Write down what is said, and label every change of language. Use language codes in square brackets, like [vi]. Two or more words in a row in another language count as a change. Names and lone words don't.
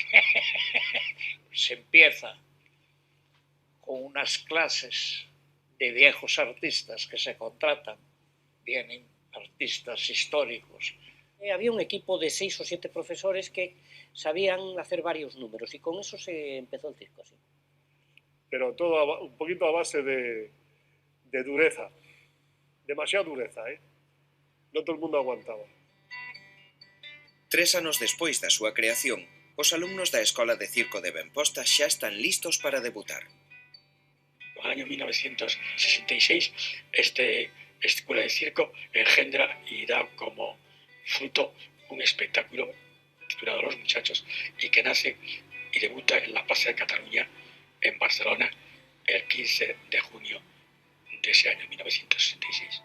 [es] Se empieza con unas clases de viejos artistas que se contratan, vienen artistas históricos. Había un equipo de 6 o 7 profesores que sabían hacer varios números y con eso se empezó el circo, sí. Pero todo un poquito a base de dureza. Demasiada dureza, ¿eh? [gl] Non todo o mundo aguantaba. 3 anos despois da súa creación, os alumnos da Escola de Circo de Benposta xa están listos para debutar. [es] No año 1966, esta escuela de circo engendra y da como fruto un espectáculo titulado Los Muchachos y que nace y debuta en la Plaza de Cataluña en Barcelona el 15 de junio de ese año 1966.